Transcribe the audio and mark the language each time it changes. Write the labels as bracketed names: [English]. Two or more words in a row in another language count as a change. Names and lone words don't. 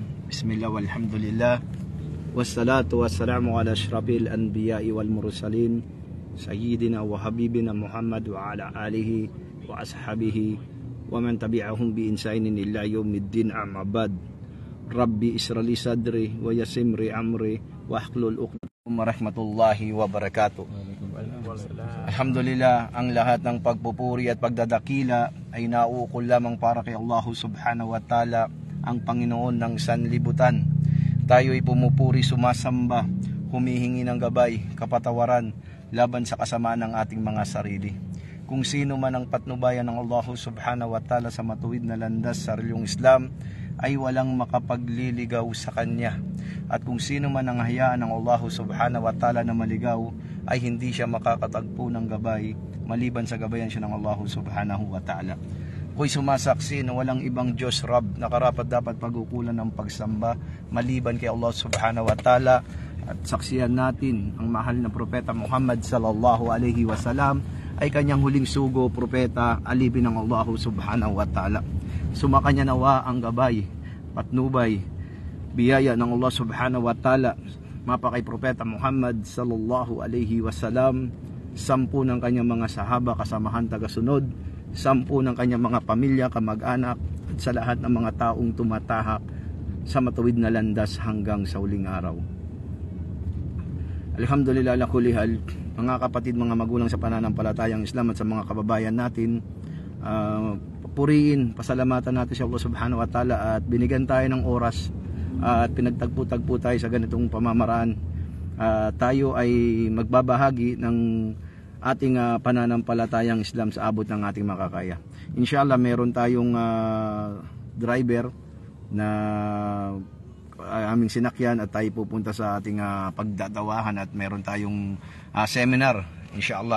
[Arabic] بسم الله والحمد لله والصلاة والسلام على أشرف الأنبياء والمرسلين سيدنا وحبيبنا محمد وعلى آله وأصحابه ومن تبعهم بإحسان إلى يوم الدين أما بعد. رب اشرح لي صدري ويسر أمري واحلل عقدة ورحمة الله وبركاته. [Filipino] Alhamdulillah, ang lahat ng pagpupuri at pagdadakila ay nauukol lamang para kay Allah [Arabic] سبحانه وتعالى, [Filipino] ang Panginoon ng sanlibutan. Tayo ay pumupuri, sumasamba, humihingi ng gabay, kapatawaran laban sa kasamaan ng ating mga sarili. Kung sino man ang patnubayan ng Allah [Arabic] سبحانه وتعالى [Filipino] sa matuwid na landas sa reliyong Islam, ay walang makapagliligaw sa kanya. At kung sino man ang hayaan ng Allah [Arabic] سبحانه وتعالى [Filipino] na maligaw, ay hindi siya makakatagpo ng gabay maliban sa gabayan siya ng Allah [Arabic] سبحانه وتعالى. [Filipino] Ako'y sumasaksi na walang ibang Diyos Rab na karapat dapat pagkukulan ng pagsamba maliban kay Allah [Arabic] سبحانه وتعالى. [Filipino] At saksiyan natin ang mahal na propeta Muhammad [Arabic] صلى الله عليه وسلم [Filipino] ay kanyang huling sugo, propeta, alipin ng Allah [Arabic] سبحانه وتعالى. [Filipino] Sumakanya nawa ang gabay, patnubay, biyaya ng Allah [Arabic] سبحانه وتعالى [Filipino] mapa kay propeta Muhammad [Arabic] صلى الله عليه وسلم, [Filipino] 10 ng kanyang mga sahaba, kasamahan tagasunod, 10 ng kanyang mga pamilya, kamag-anak, at sa lahat ng mga taong tumatahak sa matuwid na landas hanggang sa huling araw. [Arabic] الحمد لله على كل حال, [Filipino] mga kapatid, mga magulang sa pananampalatayang Islam at sa mga kababayan natin, puriin, pasalamatan natin si Allah [Arabic] سبحانه وتعالى [Filipino] at binigyan tayo ng oras at pinagtagpo-tagpo tayo sa ganitong pamamaraan. Tayo ay magbabahagi ng ating pananampalatayang Islam sa abot ng ating makakaya. Inshallah, meron tayong driver na aming sinakyan at tayo pupunta sa ating pagdadawahan at meron tayong seminar, inshallah.